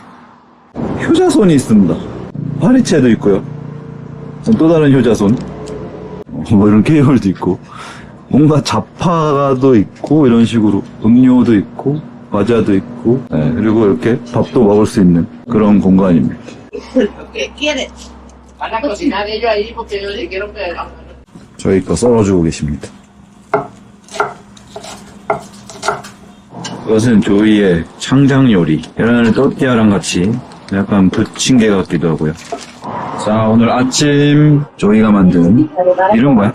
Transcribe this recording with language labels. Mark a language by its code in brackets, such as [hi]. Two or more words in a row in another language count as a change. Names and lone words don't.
[ko] 효자손이 있습니다. 파리채도 있고요. 또 다른 효자손. 뭐 이런 케이블도 있고. 뭔가 잡화도 있고 이런 식으로 음료도 있고 과자도 있고 그리고 이렇게 밥도 먹을 수 있는 그런 공간입니다. [es] ¿Qué quieres? Van a cocinar ellos ahí porque yo les quiero que... [ko] 저희 거 썰어주고 계십니다. 이것은 조이의 창작 요리. 계란을 또띠아랑 같이 약간 부침개 같기도 하고요. 자, 오늘 아침 조이가 만든 이름 뭐야?